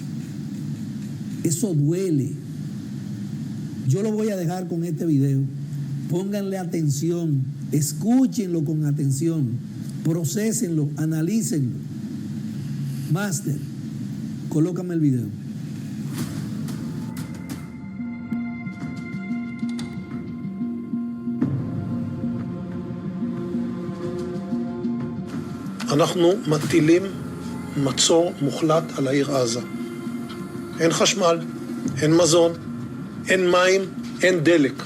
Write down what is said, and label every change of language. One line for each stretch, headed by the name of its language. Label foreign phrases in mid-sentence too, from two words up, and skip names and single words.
Spanish: Eso duele. Yo lo voy a dejar con este video. Pónganle atención, escúchenlo con atención. Procesenlo, analícenlo. Master, colócame el video.
Hebrew: אנחנו מטילים מצור מוחלט על העיר עזה. אין חשמל, אין מזון, אין מים, אין דלק.